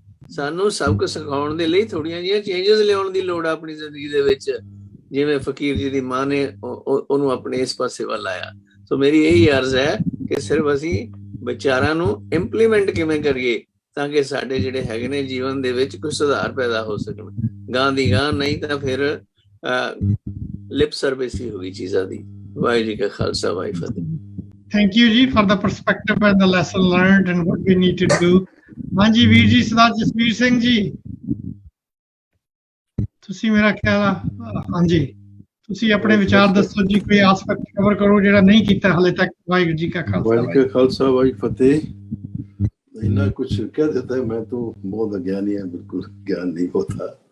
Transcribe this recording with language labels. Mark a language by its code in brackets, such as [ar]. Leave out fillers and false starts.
[pa] ਸਾਨੂੰ ਸਬਕ ਸਿਖਾਉਣ ਦੇ ਲਈ ਥੋੜੀਆਂ ਜਿਹੀਆਂ ਚੇਂਜਸ ਲਿਆਉਣ ਦੀ ਲੋੜ ਆ ਆਪਣੀ ਜ਼ਿੰਦਗੀ ਦੇ ਵਿੱਚ, ਜਿਵੇਂ ਫਕੀਰ ਜੀ ਦੀ ਮਾਂ ਨੇ ਉਹਨੂੰ ਆਪਣੇ ਇਸ ਪਾਸੇ ਵੱਲ ਆਇਆ। ਸੋ ਮੇਰੀ ਇਹੀ ਅਰਜ਼ ਹੈ ਕਿ ਸਿਰਫ ਅਸੀਂ ਵਿਚਾਰਾਂ ਨੂੰ ਇੰਪਲੀਮੈਂਟ ਕਿਵੇਂ ਕਰੀਏ ਤਾਂ ਕਿ ਸਾਡੇ ਜਿਹੜੇ ਹੈਗੇ ਨੇ ਜੀਵਨ ਦੇ ਵਿੱਚ ਕੁਝ ਸੁਧਾਰ ਪੈਦਾ ਹੋ ਸਕਣ। ਗਾਂ ਦੀ ਗਾਂ, ਨਹੀਂ ਤਾਂ ਫਿਰ ਲਿਪ ਸਰਵਿਸ ਹੀ ਹੋਗੀ ਚੀਜ਼ਾਂ ਦੀ। ਵਾਹਿਗੁਰੂ ਜੀ ਕਾ ਖਾਲਸਾ, ਵਾਹਿਗੁਰੂ ਫਤਿਹ। [en] Thank you ਜੀ for the perspective and the lesson learned and what we need to do. [pa] ਹਾਂਜੀ ਵੀਰ ਜੀ, ਸਰਦਾਰ ਜਸਵੀਰ ਸਿੰਘ ਜੀ, ਤੁਸੀਂ ਮੇਰਾ ਖਿਆਲ ਆ, ਹਾਂਜੀ ਤੁਸੀਂ ਆਪਣੇ ਵਿਚਾਰ ਦੱਸੋ ਜੀ, ਕੋਈ ਆਸਪੈਕਟ ਕਵਰ ਕਰੋ ਜਿਹੜਾ ਨਹੀਂ ਕੀਤਾ ਹਾਲੇ ਤੱਕ। ਵਾਹਿਗੁਰੂ ਜੀ ਕਾ ਖਾਲਸਾ, ਵਾਹਿਗੁਰੂ ਫਤਿਹ। ਇੰਨਾ ਕੁਛ ਕਹਿ ਦਿੱਤਾ, ਮੈਂ ਤਾਂ ਬਹੁਤ ਅਗਿਆਨੀ ਹਾਂ, ਬਿਲਕੁਲ ਗਿਆਨ ਨਹੀਂ ਹੋਤਾ।